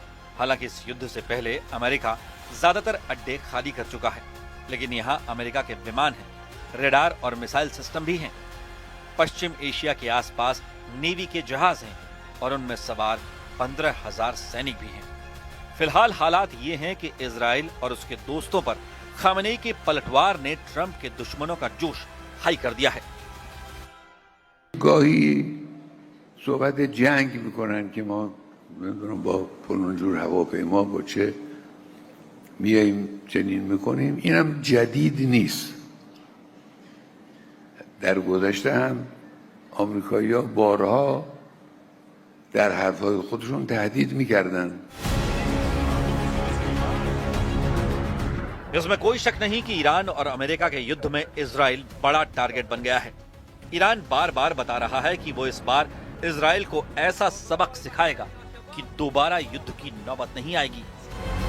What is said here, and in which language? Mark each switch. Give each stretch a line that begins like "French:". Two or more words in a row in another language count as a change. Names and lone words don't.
Hindi: हालांकि इस युद्ध से पहले अमेरिका ज्यादातर अड्डे खाली कर चुका है, लेकिन यहां अमेरिका के विमान हैं, रेडार और
English: missile system
Hindi: भी हैं। पश्चिम एशिया के आसपास नेवी के जहाज हैं और उनमें सवार 15,000 सैनिक भी हैं। फिलहाल हालात ये हैं कि इजराइल और उसके दोस्तों पर खामेनी के पलटवार ने ट्रंप के दुश्मनों का जोश हाई कर दिया है।
Persian: گاهی صحبت جنگ میکنن که ما نمیدونم با فلان جور هواپیما با چه میاییم چنین میکنیم. اینم جدید نیست. در گذشته هم آمریکایی‌ها بارها در حرفهای خودشون تهدید میکردن.
Hindi: इसमें कोई शक नहीं कि ईरान और अमेरिका के युद्ध में इजराइल बड़ा टारगेट बन गया है। ईरान बार बार बता रहा है कि वो इस बार इजराइल को ऐसा सबक सिखाएगा कि दोबारा युद्ध की नौबत नहीं आएगी।